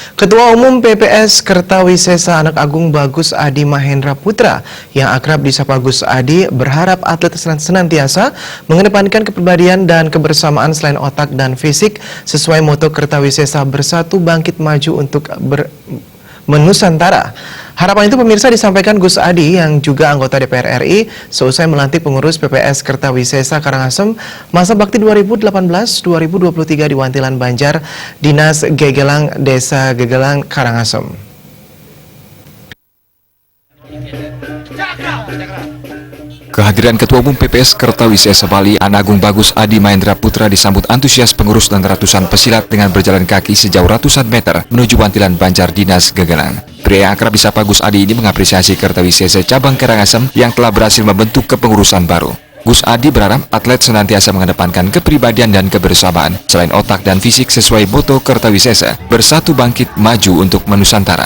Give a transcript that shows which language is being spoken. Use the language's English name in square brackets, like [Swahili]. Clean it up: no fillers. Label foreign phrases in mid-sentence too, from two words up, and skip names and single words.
[Indonesian] Ketua Umum PPS Kertawisesa Anak Agung Bagus Adi Mahendra Putra yang akrab disapa Gus Adi berharap atlet senantiasa mengedepankan kepribadian dan kebersamaan selain otak dan fisik sesuai moto Kertawisesa Bersatu Bangkit Maju untuk Menusantara. Harapan itu pemirsa disampaikan Gus Adi yang juga anggota DPR RI seusai melantik pengurus PPS Kertawisesa Karangasem masa bakti 2018-2023 di Wantilan Banjar, Dinas Gegelang, Desa Gegelang, Karangasem. Kehadiran Ketua Umum PPS Kertawisesa Bali, Anak Agung Bagus Adi Mahendra Putra disambut antusias pengurus dan ratusan pesilat dengan berjalan kaki sejauh ratusan meter menuju Wantilan Banjar, Dinas Gegelang. Pria yang akrab disapa Gus Adi ini mengapresiasi Kertawisesa Cabang Karangasem yang telah berhasil membentuk kepengurusan baru. Gus Adi berharap atlet senantiasa mengedepankan kepribadian dan kebersamaan selain otak dan fisik sesuai moto Kertawisesa Bersatu Bangkit Maju untuk Menusantara.